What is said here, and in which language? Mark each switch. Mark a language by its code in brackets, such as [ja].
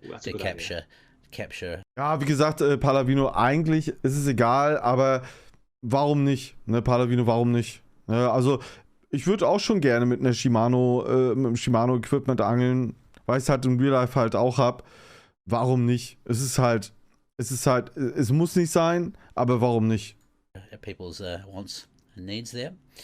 [en] That's a good capture. [de] Ja, wie gesagt, Palavino, eigentlich ist es egal, aber warum nicht? Ne, Palavino, warum nicht? Ne, also, ich würde auch schon gerne mit einem Shimano-Equipment angeln, weil ich es halt im Real Life halt auch habe. Warum nicht? Es muss nicht sein, aber warum nicht? [en] People's wants and needs there.